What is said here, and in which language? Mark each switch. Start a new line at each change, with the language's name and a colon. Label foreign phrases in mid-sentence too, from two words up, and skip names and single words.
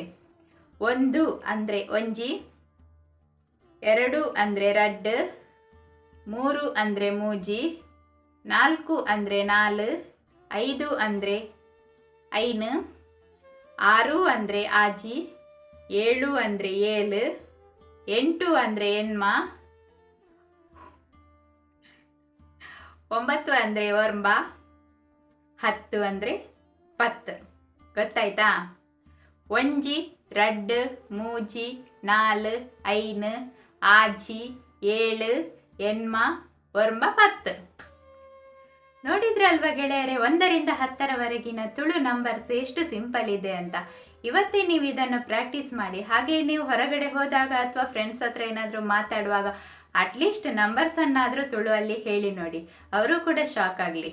Kannada: 1 ಅಂದರೆ ಒಂಜಿ, 2 ಅಂದರೆ ರಡ್ಡು, 3 ಅಂದರೆ ಮೂಜಿ, 4 ಅಂದರೆ ನಾಲು, 5 ಅಂದರೆ ಐನು, 6 ಅಂದರೆ ಆಜಿ, 7 ಅಂದರೆ ಏಳು, 8 ಅಂದರೆ ಎನ್ಮ, 9 ಅಂದರೆ ಒರ್ಂಬ, 10 ಅಂದರೆ ಪತ್ತು. ಗೊತ್ತಾಯ್ತಾ?
Tulu: ಒಂಜಿ, ರಡ್ಡು, ಮೂಜಿ, ನಾಲು, ಐನು, ಆಜಿ, ಏಳು, ಎನ್ಮ, ಒರ್ಂಬ, ಪತ್ತು.
Kannada: ನೋಡಿದ್ರಲ್ವಾ ಗೆಳೆಯರೆ, 1ರಿಂದ 10ರವರೆಗಿನ ತುಳು ನಂಬರ್ಸ್ ಎಷ್ಟು ಸಿಂಪಲ್ ಇದೆ ಅಂತ. ಇವತ್ತೇ ನೀವು ಇದನ್ನು ಪ್ರಾಕ್ಟೀಸ್ ಮಾಡಿ. ಹಾಗೆ ನೀವು ಹೊರಗಡೆ ಹೋದಾಗ ಅಥವಾ ಫ್ರೆಂಡ್ಸ್ ಹತ್ರ ಏನಾದರೂ ಮಾತಾಡುವಾಗ ಅಟ್ಲೀಸ್ಟ್ ನಂಬರ್ಸ್ ಅನ್ನಾದರೂ ತುಳುವಲ್ಲಿ ಹೇಳಿ ನೋಡಿ, ಅವರು ಕೂಡ ಶಾಕ್ ಆಗಲಿ.